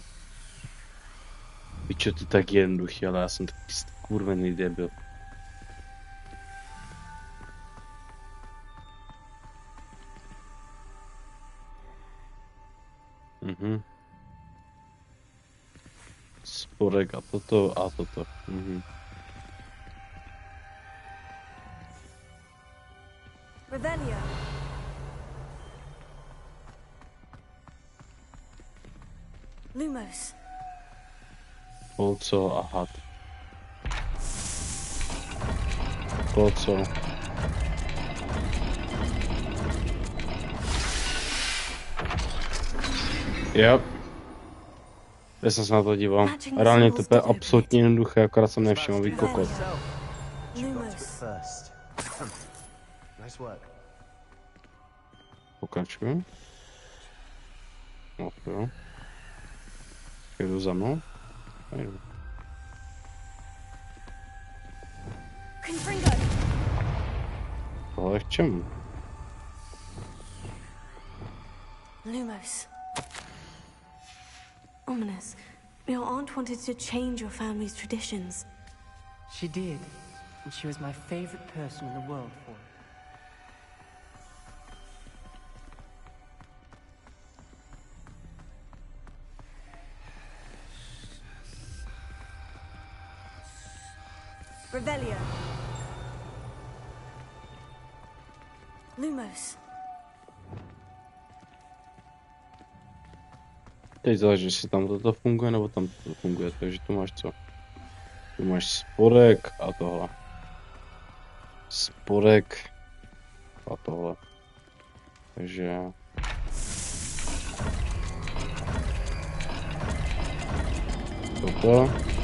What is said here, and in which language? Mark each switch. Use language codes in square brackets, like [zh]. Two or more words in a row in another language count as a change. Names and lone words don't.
[cs] Pičo, ty tak jednoduchý, ale já jsem taky skurvený debil. Sporek a toto. Revelio. Lumos. Kolco a had. Kolco. Yep. Já jsem se na to díval. Reálně to je absolutně jednoduché, akorát jsem nevšiml, vy kokot. Pokračuju. No jo. Jdu za mnou. Jdu. Tohle k čemu? Lumos. Ominous. [en] Your aunt wanted to change your family's traditions. She did. And she was my favorite person in the world for it. [cs] Revelio. Lumos. Teď záleží, jestli tam toto funguje, nebo tam toto funguje, takže tu máš co? Tu máš sporek a tohle. Sporek a tohle. Takže... Toto.